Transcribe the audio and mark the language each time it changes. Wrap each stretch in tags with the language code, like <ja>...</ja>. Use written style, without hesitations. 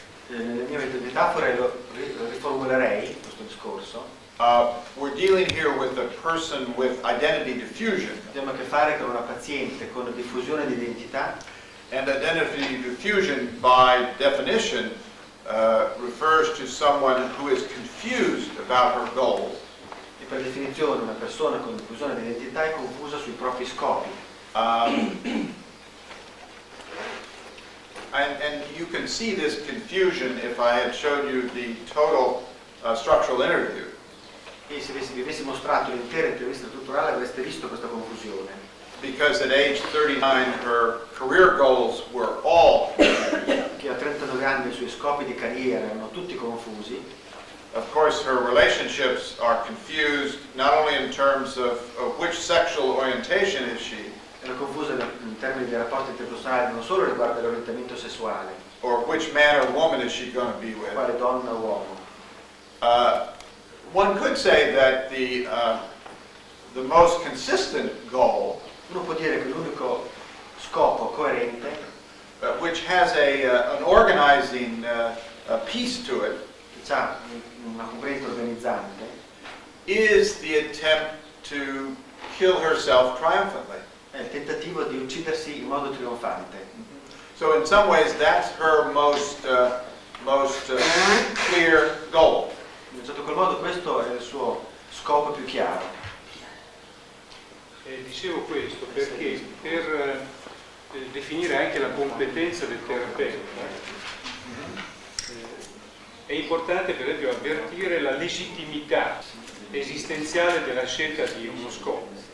<it>Nelle mie metafore lo riformulerei questo discorso.</it> <en>We're dealing here with a person with identity diffusion.</en> <it>Abbiamo a che fare con una paziente con diffusione di identità.</it> <en>And identity diffusion, by definition, refers to someone who is confused about her goals.</en> <it>E per definizione una persona con diffusione di identità è confusa sui propri scopi.</it> <en>And you can see this confusion if I had shown you the total structural interview.</en> <it>E se vi avessi mostrato l'intera intervista strutturale avreste visto questa confusione.</it> <en>Because at age 39 her career goals were all</en> <it>Che a 39 anni i suoi scopi di carriera erano tutti confusi.</it> <en>Of course her relationships are confused not only in terms of which sexual orientation is she,</en> <it>Era confusa in termini di rapporti interpersonali non solo riguardo l'orientamento sessuale,</it> <en>or which man or woman is she going to be with.</en> <it>quale donna o uomo.</it> <en>One could say that the most consistent goal,</en> <it>Uno può dire che l'unico scopo coerente,</it> <en>which has an organizing piece to it,</en> <it>che ha una componente organizzante,</it> <en>is the attempt to kill herself triumphantly.</en> <it>è il tentativo di uccidersi in modo trionfante.</it> <en>So in some ways that's her most clear goal.</en> <it>In un certo qual modo questo è il suo scopo più chiaro. Dicevo questo perché per definire anche la competenza del terapeuta È importante per esempio avvertire la legittimità esistenziale della scelta di uno scopo.</it>